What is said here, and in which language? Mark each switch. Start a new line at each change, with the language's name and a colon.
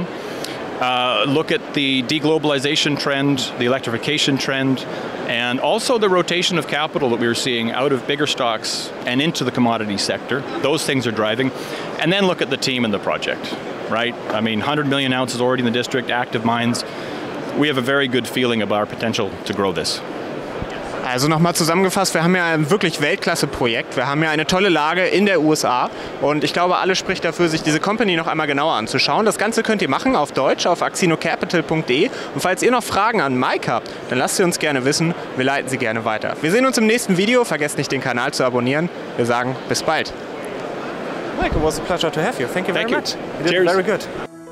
English: Look at the deglobalization trend, the electrification trend, and also the rotation of capital that we are seeing out of bigger stocks and into the commodity sector. Those things are driving. And then look at the team and the project, right? I mean, 100 million ounces already in the district, active mines. We have a very good feeling about our potential to grow this.
German: Also nochmal zusammengefasst, wir haben ja ein wirklich Weltklasse-Projekt. Wir haben ja eine tolle Lage in der USA und ich glaube, alles spricht dafür, sich diese Company noch einmal genauer anzuschauen. Das Ganze könnt ihr machen auf Deutsch auf axinocapital.de und falls ihr noch Fragen an Mike habt, dann lasst sie uns gerne wissen. Wir leiten sie gerne weiter. Wir sehen uns im nächsten Video. Vergesst nicht, den Kanal zu abonnieren. Wir sagen bis bald.
English: Mike, it was a pleasure to have you. Thank you very much. You did very good.